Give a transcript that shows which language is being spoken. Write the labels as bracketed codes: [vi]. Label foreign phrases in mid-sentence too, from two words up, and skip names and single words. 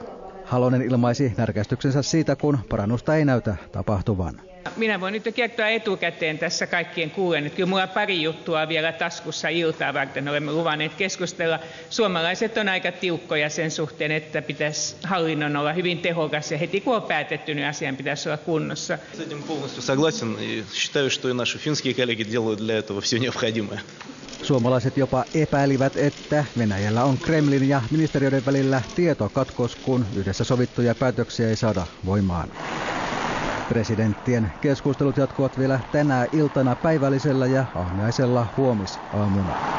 [fi] Halonen ilmaisi närkästyksensä siitä, kun parannusta ei näytä tapahtuvan. Minä voin nyt jo kertoa etukäteen tässä kaikkien kuulen, että kyllä minulla on pari juttua vielä taskussa iltaa varten. Olemme luvanneet keskustella. Suomalaiset on aika tiukkoja sen suhteen, että pitäisi hallinnon olla hyvin tehokas ja heti kun on päätetty, niin asian pitäisi olla kunnossa. [ru] С этим полностью согласен и считаю, что и наши финские коллеги делают для этого все необходимое. [fi] Suomalaiset jopa epäilivät, että Venäjällä on Kremlin ja ministeriöiden välillä tietokatkos, kun yhdessä sovittuja päätöksiä ei saada voimaan. Presidenttien keskustelut jatkuvat vielä tänä iltana päivällisellä ja aamiaisella huomisaamuna.